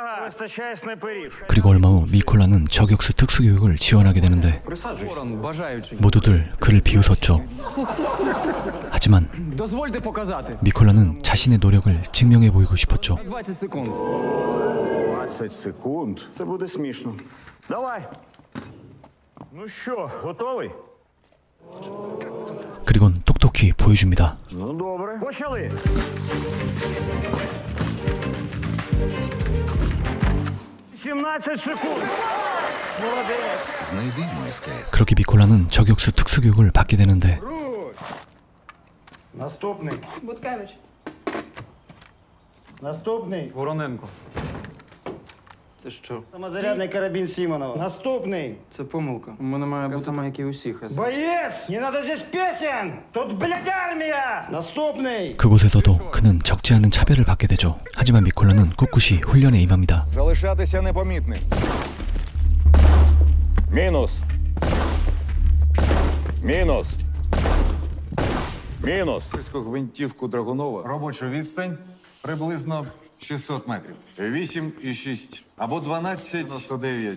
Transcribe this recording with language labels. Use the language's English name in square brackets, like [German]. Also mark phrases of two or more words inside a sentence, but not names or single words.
[Ukrainian] вистачає снайперів. [Korean] 그리고 얼마 후 미콜라는 저격수 특수교육을 지원하게 되는데 [Ukrainian] Ворон, бажаючий. [Korean] 모두들 그를 비웃었죠. 하지만 [Ukrainian] Дозвольте показати. [Korean] 미콜라는 자신의 노력을 증명해 보이고 싶었죠. [Ukrainian] 20 секунд. 20 секунд. Це буде смішно. Давай. Ну що, готовий? [Korean] 그리곤 똑똑히 보여줍니다. [Ukrainian] Ну добре. Почали. «17 секунд. Молодець. Знайди МСКС. [Korean] 그렇게 미콜라는 저격수 특수교육을 받게 되는데 [Ukrainian] Наступний. Буткевич. Наступний. Вороненко. Це що? Самозарядний карабін Сімонова. Наступний. Це помилка. У мене має бути саме, як і усіх. Боєць! [Russian] Не надо здесь песен! [Ukrainian] Тут, блядь, армія! Наступний. [Korean] 그곳에서도 그는 적지 않은 차별을 받게 되죠. 하지만 미콜라는 꿋꿋이 훈련에 임합니다. [Ukrainian] Залишатися непомітним. Мінус. Мінус. Мінус. Гвинтівку Драгунова. Робоча відстань приблизно 600 метрів. 8,6 або 12,99.